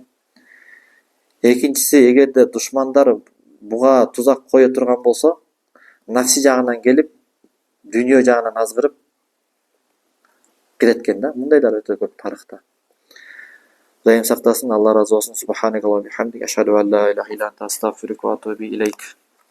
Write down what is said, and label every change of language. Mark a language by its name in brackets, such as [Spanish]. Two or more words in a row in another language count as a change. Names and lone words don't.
[Kyrgyz] Экинчиси, эгерде душмандар буга тузак кое турган болсо, нафси жагынан келип, дүйнө жагынан азгырып, кирет экен да. Мындайлар өтө көп тарыхта. Кудайым сактасын, Алла ыраазы болсун. [Arabic] سبحانك اللهم وبحمدك أشهد أن لا إله إلا أنت أستغفرك وأتوب إليك.